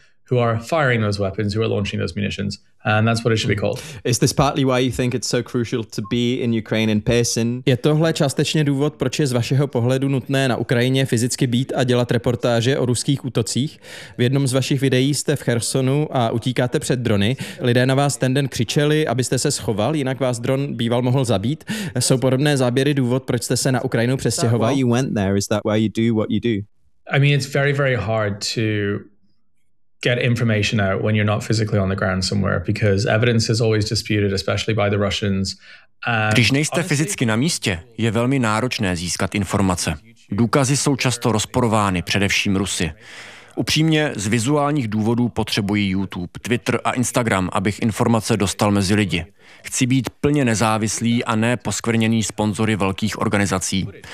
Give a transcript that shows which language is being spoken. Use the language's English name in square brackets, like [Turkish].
[English] Who are firing those weapons, who are launching those munitions. And that's what it should be called. Is this partly why you think it's so crucial to be in Ukraine in person? [Czech] Je tohle částečně důvod, proč je z vašeho pohledu nutné na Ukrajině fyzicky být a dělat reportáže o ruských útocích? V jednom z vašich videí jste v Chersonu a utíkáte před drony. Lidé na vás ten den křičeli, abyste se schoval, jinak vás dron býval mohl zabít. Jsou podobné záběry důvod, proč jste se na Ukrajinu přestěhoval? [English] Why you went there? Is that why you do what you do? I mean, it's very, very hard to get information out when you're not physically on the ground somewhere, because evidence is always disputed, especially by the Russians. [Czech] Když nejste fyzicky na místě, je velmi náročné získat informace. Důkazy jsou často rozporovány, především Rusy. Upřímně, z vizuálních důvodů potřebuji YouTube, Twitter a Instagram, abych informace dostal mezi lidi. Chci být plně nezávislý a ne poskvrněný sponzory velkých organizací.